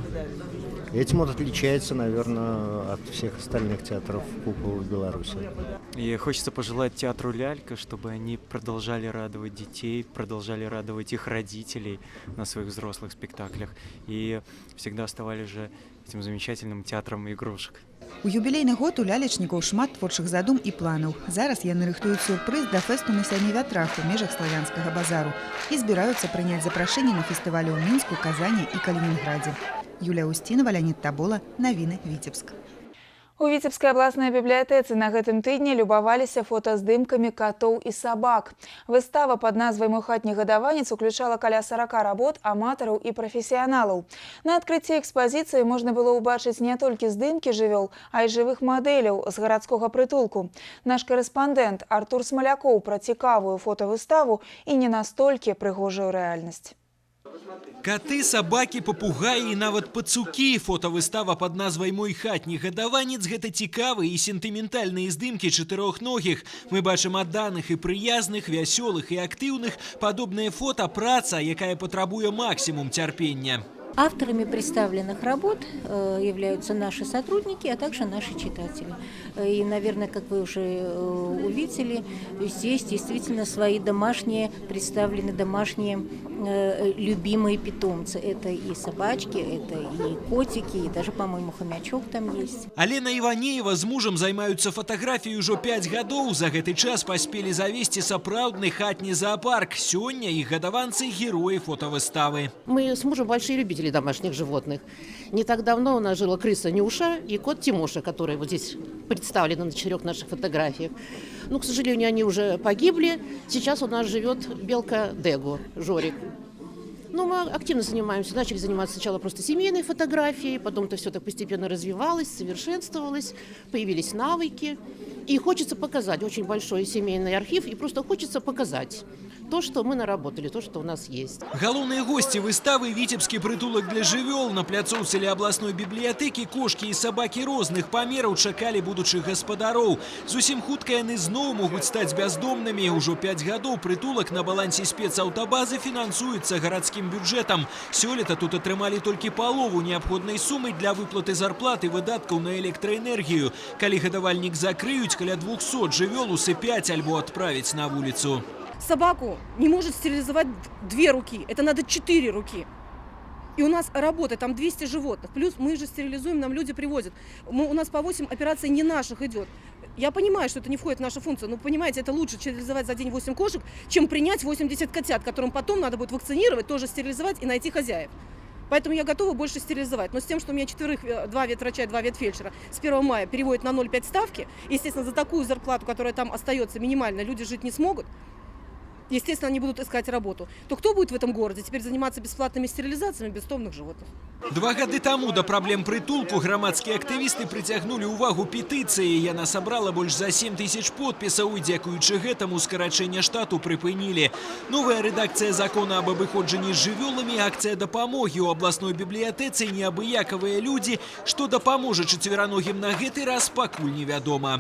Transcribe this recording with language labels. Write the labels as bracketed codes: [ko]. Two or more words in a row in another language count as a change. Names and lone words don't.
[ru] Этим он отличается, наверное, от всех остальных театров кукол в Беларуси. И хочется пожелать театру «Лялька», чтобы они продолжали радовать детей, продолжали радовать их родителей на своих взрослых спектаклях и всегда оставались же этим замечательным театром игрушек. [be] У юбілейны год у лялечнікаў шмат творчых задум і планаў. Зараз яны рыхтуюць сюрпрыз да фэсту на сяне вятрах у межах славянскага базару і збіраюцца прыняць запрашэнне на фестывалі ў Мінску, Казані і Калінінградзе. Юлія Устінова, Леонид Табола, навіны Віцебск. У Віцебскай абласнай бібліятэцы на гэтым тыдні любаваліся фотаздымкамі катоў і сабак. Выстава пад назвай «Мой хатні гадаванец» уключала каля 40 работ аматараў і прафесіяналаў. На адкрыцці экспазіцыі можна было ўбачыць не толькі здымкі жывёл, а і жывых мадэляў з гарадскога прытулку. Наш корэспандэнт Артур Смалякоў пра цікавую фотавыставу і не настолькі прыгожую рэальнасць. [ru] Коты, собаки, папугаи и [be] нават пацукі. Фотовыстава под назвай «Мой хатні гадаванец» – гэта цікавыя і сентыментальныя здымкі чатырохногіх. Мы бачым адданых і прыязных, вясёлых і актыўных. Падобнае фото – праца, якая патрабуе [ru] максимум терпения. Авторами представленных работ являются наши сотрудники, а также наши читатели. И, наверное, как вы уже увидели, здесь действительно свои домашние, представлены домашние любимые питомцы. Это и собачки, это и котики, и даже, по-моему, хомячок там есть. Алена Иванеева с мужем займаются фотографией уже 5 годов. [be] За гэты час [ru] поспели завести [be] сапраўдны хатні зоопарк. Сёння их гадаванцы – герои фотовыставы. [ru] Мы с мужем большие любители домашних животных. Не так давно у нас жила крыса Нюша и кот Тимоша, которые вот здесь представлены на 4 наших фотографиях. Но, к сожалению, они уже погибли. Сейчас у нас живет белка Дегу, Жорик. Ну, мы активно занимаемся, начали заниматься сначала просто семейной фотографией, потом это все так постепенно развивалось, совершенствовалось, появились навыки. И хочется показать очень большой семейный архив, и просто хочется показать то, что мы наработали, то, что у нас есть. [be] Галоўныя гости выставы – віцебскі прытулак для жывёл. На пляцоўцы ля абласной бібліятэкі кошкі і сабакі розных памераў чакалі будучых гаспадароў. Зусім хутка яны зноў могуць стаць бяздомнымі. Ужо 5 гадоў прытулак на балансе спецаўтабазы фінансуецца гарадскім бюджэтам. Сёлета тут атрымалі толькі палову неабходнай сумы для выплаты зарплат і выдаткаў на электраэнергію. Калі гадавальнік закрыюць, каля 200 жывёл усыпяць альбо адправіць на вуліцу. [ru] собаку не может стерилизовать 2 руки, это надо 4 руки. И у нас работа, там 200 животных, плюс мы же стерилизуем, нам люди привозят. У нас по 8 операций не наших идет. Я понимаю, что это не входит в нашу функцию, но, понимаете, это лучше стерилизовать за день 8 кошек, чем принять 80 котят, которым потом надо будет вакцинировать, тоже стерилизовать и найти хозяев. Поэтому я готова больше стерилизовать. Но с тем, что у меня 2 ветврача и 2 ветфельдшера с 1 мая переводят на 0,5 ставки, естественно, за такую зарплату, которая там остается минимально, люди жить не смогут, естественно, они будут искать работу. То кто будет в этом городе теперь заниматься бесплатными стерилизациями бестомных животных? [be] 2 гады таму да праблем прытулку грамадскія актывісты прыцягнулі ўвагу петыцыі. Яна сабрала больш за 7 000 подпісаў і дзякуючы гэтаму скарачэнне штату прыпынілі. Новая рэдакцыя закона об абыходжанні з жывёламі, акцыя дапамогі ў абласной бібліятэцы, неабыякавыя людзі, што дапаможа чацвераногім на гэты раз, пакуль невядома.